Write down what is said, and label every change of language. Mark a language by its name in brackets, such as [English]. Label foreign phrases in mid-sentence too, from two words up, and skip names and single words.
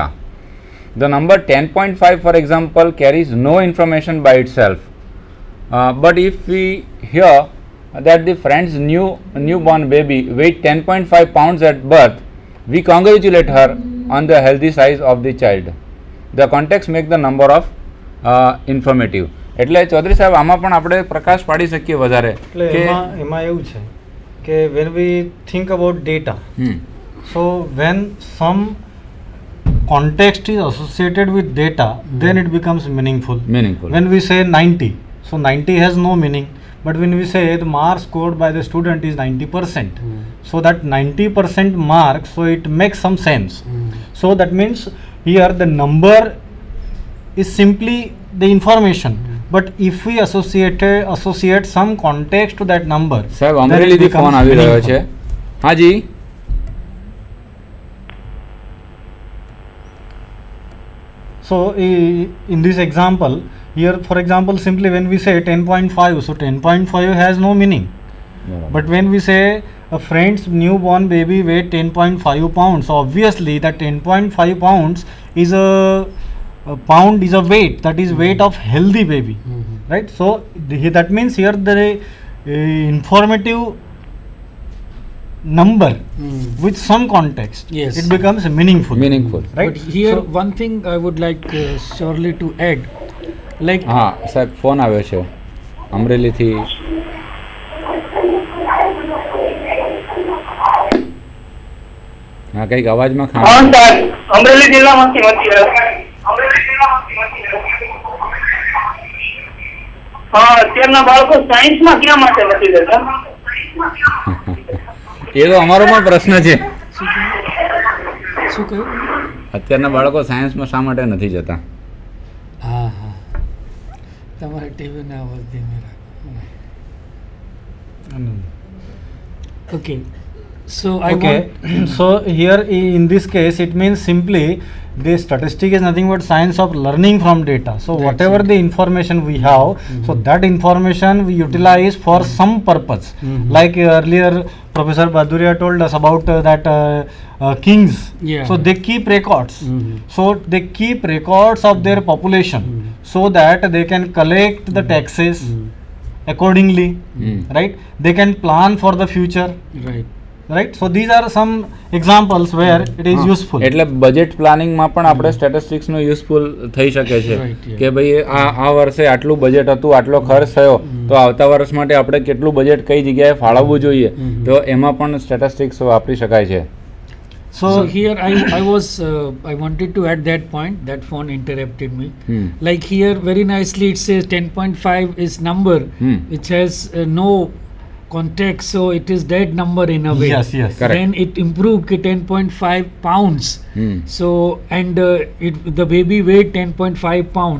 [English] The number 10.5, for example, carries no information by itself. But if we hear that the friend's newborn baby weighs 10.5 pounds at birth, we congratulate her on the healthy size of the child. The context make the number of informative. [Gujarati] એટલે ચૌધરી સાહેબ આમાં પણ આપણે પ્રકાશ પાડી શકીએ વધારે. એટલે એમાં એવું છે કે [English] when we think about data, so when some context is associated with data, then it becomes meaningful. Meaningful. When we say 90, so 90 has no meaning. But when we say the mark scored by the student is 90%, so that 90% mark, so it makes some sense. So that means here the number is simply the information. But if we associate some context to that number, [Gujarati] સાહેબ [English] then it [Gujarati] અમરેલીથી [English] becomes [Gujarati] ફોન આવી રહ્યો [English] meaningful. [Gujarati] છે. હાજી. [English] So in this example, here for example, simply when we say 10.5, so 10.5 has no meaning. But when we say a friend's newborn baby weight 10.5 pounds, so obviously that 10.5 pounds is a pound is a weight, that is weight of healthy baby, right? So that means here the informative number with some context, Yes. it becomes meaningful. Meaningful. Right? But here So- one thing I would like surely to add, like [Gujarati] હા સાહેબ ફોન આવ્યો છે અમરેલીથી. હા કંઈક અવાજમાં હા ખામી. સર અમરેલી જિલ્લામાંથી મળી રહ્યો હા અત્યારના બાળકો સાયન્સમાં ક્યાં માટે નથી જતા એ તો અમારો પણ પ્રશ્ન છે. શું કહ્યું? અત્યારના બાળકો સાયન્સમાં શા માટે નથી જતા? હા હા તમારે ટીવીને અવાજ ધીમે રાખો. [English] Okay, so I Okay, want so here in this case it means simply the statistic is nothing but science of learning from data. So That's whatever it. the information we have, so that information we utilize for some purpose. Like earlier Professor Baduria told us about that kings. Yeah. So they keep records. So they keep records of their population so that they can collect the taxes accordingly, right? They can plan for the future, right? So these are some examples where it is useful. [Gujarati] એટલે બજેટ પ્લાનિંગમાં પણ આપણે સ્ટેટિસ્ટિક્સનો યુઝફુલ થઈ શકે છે [English] Right, yeah. [Gujarati] કે ભાઈ આ વર્ષે આટલું બજેટ હતું, આટલો ખર્ચ થયો, તો આવતા વર્ષ માટે આપણે કેટલું બજેટ કઈ જગ્યાએ ફાળવવું જોઈએ, તો એમાં પણ સ્ટેટિસ્ટિક્સ વાપરી શકાય છે. [English] so here I wanted to add that point. That phone interrupted me. Like here very nicely it says 10.5 is number which has no context, so it is dead number in a way. Yes, yes. Correct. Then it improved to 10.5 pounds. So and the baby weighed 10.5 pounds.